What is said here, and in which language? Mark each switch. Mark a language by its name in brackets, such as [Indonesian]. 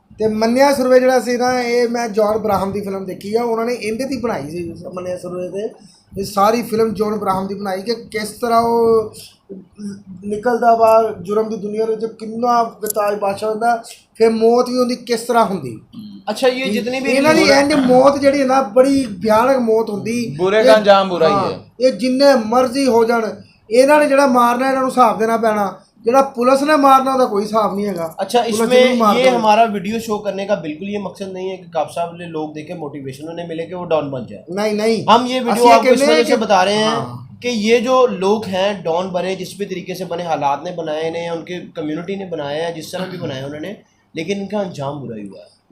[Hindi] तो मन्या सुरवे [Punjabi] ਜਿਹੜਾ ਸੀ [Hindi] ना, ये मैं जॉन ब्राहम की फिल्म देखी है, उन्होंने [Punjabi] ਇਹਦੇ ਦੀ ਬਣਾਈ ਸੀ [Hindi] मन्या सुरवे ਤੇ। ये सारी फिल्म जॉन ब्राहम की बनाई कि किस तरह वो निकलता बाहर जुर्म की दुनिया में, जो कितना बेताज बादशाह होंदा, फिर मौत भी उनकी किस तरह होंदी। अच्छा ये जितनी भी [Punjabi] ਇਹਨਾਂ ਦੀ ਇੰਜ ਮੌਤ ਜਿਹੜੀ ਹੈ ਨਾ ਬੜੀ ਭਿਆਨਕ ਮੌਤ ਹੁੰਦੀ [Hindi] बुरे का अंजाम बुरा ही है। [Punjabi] ਇਹ ਜਿੰਨੇ ਮਰਜ਼ੀ ਹੋ ਜਾਣ ਇਹਨਾਂ ਨੇ ਜਿਹੜਾ ਮਾਰਨਾ ਇਹਨਾਂ ਨੂੰ ਹਿਸਾਬ ਦੇਣਾ ਪੈਣਾ ਜਿਹੜਾ ਪੁਲਿਸ ਨੇ ਮਾਰਨਾ ਉਹਦਾ ਕੋਈ ਹਿਸਾਬ नहीं है। [Hindi] अच्छा इसमें ये हमारा वीडियो शो करने का बिल्कुल ये मकसद नहीं है कि काप साहब ने लोग देखे मोटिवेशन उन्हें मिले कि वो डॉन बन जाए। नहीं नहीं हम ये वीडियो आपको इस वजह से बता रहे हैं कि ये जो लोग हैं डॉन बने जिस भी तरीके से बने हालात ने बनाए इन्हें उनके कम्युनिटी ने बनाया है जिस तरह भी बनाया उन्होंने लेकिन इनका अंजाम बुरा ही हुआ है।